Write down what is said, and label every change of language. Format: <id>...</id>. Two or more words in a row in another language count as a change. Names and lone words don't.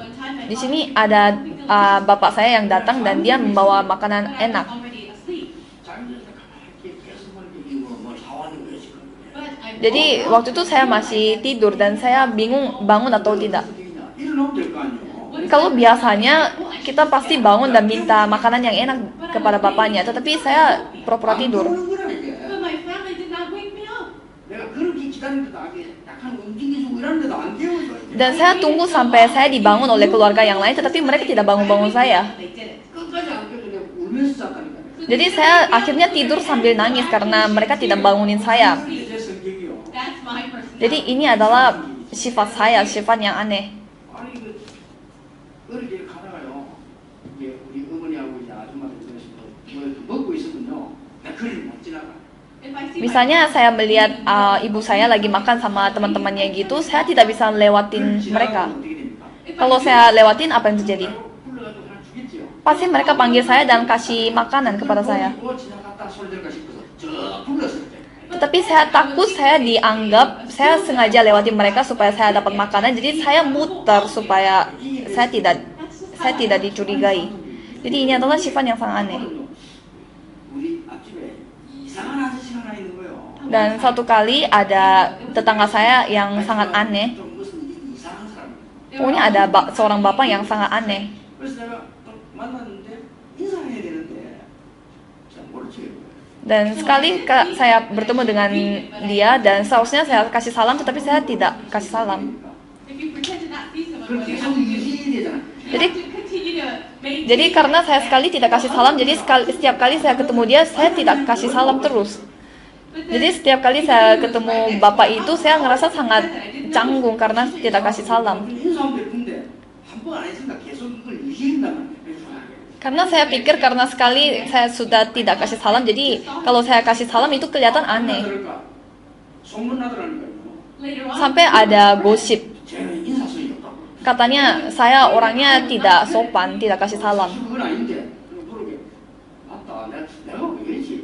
<en>One time my</en> <id>Di sini ada bapak saya yang datang dan dia membawa makanan</id> <en>father was</en> <id>enak.</id> <en>already asleep.</en> <ko>잠들다 가만히 계속 보니까 이거 뭐 사왔는 거예요 지금.</ko> <en>But I</en> <id>Jadi waktu itu saya masih tidur dan saya bingung bangun atau tidak.</id> <ko>일어나면 될 거 아니에요.</ko> <id>Kalau biasanya kita pasti bangun dan minta makanan yang enak kepada bapaknya, tetapi saya pura-pura tidur.</id> <ko>안 보는 거라 이게.</ko> <en>but my family did not wake me up.</en> <ko>내가 그렇게 기다리는데도 약간 움직이고 이러는데도 안 깨워줘.</ko> <id>Dan saya tunggu sampai saya dibangun oleh keluarga yang lain, tetapi mereka tidak bangun-bangun saya.</id> <en>They did it.</en> <ko>끝까지 안 깨워줘. 내가 울면서 잤다니까.</ko> <id>Jadi saya akhirnya tidur sambil nangis karena mereka tidak bangunin saya.</id> <ko>이게 제 성격이요.</ko> <en>That's my personality.</en> <id>Jadi ini adalah sifat saya, sifat yang aneh.</id> <ko>아니 그 어릴 때 가다가요. 이게 우리 어머니하고 이제 아줌마들 중에서 뭐 먹고 있으면요. 나 그걸 못 지나가.</ko> <en>If I see</en> <id>Misalnya saya melihat ibu saya lagi makan sama teman-temannya gitu, saya tidak bisa lewatin mereka.</id> <ko>어떻게 됩니까?</ko> <id>Kalau saya lewatin, apa yang terjadi?</id> <ko>불러가지고 하나 주겠지요.</ko> <id>Pasti mereka panggil saya dan kasih makanan kepada saya.</id> <ko>뭐 지나갔다 소리 들을까 싶어서 저 불렀을 때.</ko> <id>Tetapi saya takut saya dianggap saya sengaja lewatin mereka supaya saya dapat makanan. Jadi saya muter supaya saya tidak dicurigai. Jadi ini adalah sifat yang sangat aneh.</id> <ko>우리 앞집에 이상한 아저씨가 하나 있는 거예요.</ko> <id>Dan suatu kali ada tetangga saya yang sangat aneh.</id> <ko>좀 무슨 이상한 사람.</ko> <id>Pokoknya ada seorang bapak yang sangat aneh.</id> <ko>그래서 내가 또 만났는데 인사해야 되는데</ko> <id>Dan sekali saya bertemu dengan dia dan seharusnya saya kasih salam, tetapi saya tidak kasih salam.</id> <en>If you pretend to not see someone,</en> <ko>그걸</ko> <en>what you</en> <ko>계속</ko> <en>have to do,</en> <ko>유지해야 되잖아.</ko> <en>you</en> <id>Jadi-</id> <en>have to continue to maintain.</en> <id>Jadi karena saya sekali tidak kasih salam, jadi setiap kali saya ketemu dia, saya tidak kasih salam terus.</id> <en>But then-</en> <id>Jadi setiap kali saya ketemu bapak itu, saya ngerasa sangat canggung karena tidak kasih salam.</id> <ko>인사하면 될 텐데 한 번 안 했으니까 계속 이걸 유지한단 말이야.</ko> <id>Karena saya pikir karena sekali saya sudah tidak kasih salam, jadi kalau saya kasih salam itu kelihatan aneh.</id> <ko>소문 나더라니까요.</ko> <en>later on,</en> <id>Sampai ada gosip,</id> <ko>쟤는 인사성이 없다고.</ko> <id>katanya saya orangnya tidak sopan, tidak kasih salam.</id> <ko>그건 아닌데. 그러게. 맞다. 내가 왜 이러지?</ko>